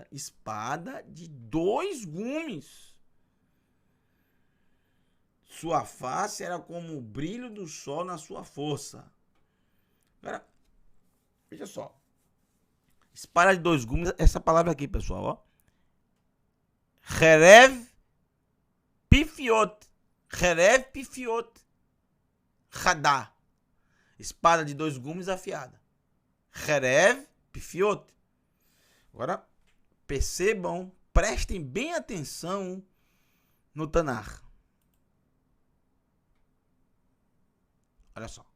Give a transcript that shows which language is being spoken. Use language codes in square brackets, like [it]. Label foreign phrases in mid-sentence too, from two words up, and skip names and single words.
[pt] Espada de 2 gumes. Sua face era como o brilho do sol na sua força. Agora, veja só. Espada de 2 gumes, essa palavra aqui, pessoal, ó. [he] חרב פיפיות. חרב פיפיות חדה. [pt] Espada de 2 gumes afiada. [he] חרב פיפיות. [pt] Agora, percebam, prestem bem atenção no Tanar. Olha só.